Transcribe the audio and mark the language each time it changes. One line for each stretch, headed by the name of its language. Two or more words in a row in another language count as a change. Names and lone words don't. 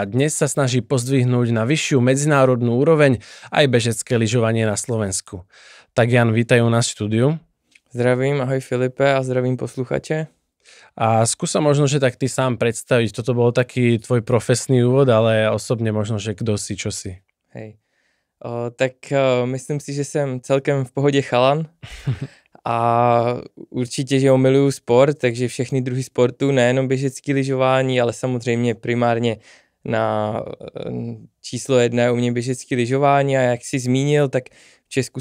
Slovak: Dnes sa snaží pozdvihnúť na vyššiu medzinárodnú úroveň aj bežecké lyžovanie na Slovensku. Tak Jan, vítaj u nás v štúdiu.
Czech: Zdravím, ahoj Filipe a zdravím posluchače.
Slovak: A skús sa možno, že tak ty sám predstaviť. Toto bol taký tvoj profesný úvod, ale osobne možno, že kdo si, čo si. Hej. Myslím si,
Czech: že jsem celkem v pohodě chalan a určitě, že miluju sport, takže všechny druhy sportu, nejenom běžecký lyžování, ale samozřejmě primárně na číslo 1 u mě běžecký lyžování a jak jsi zmínil, tak v Česku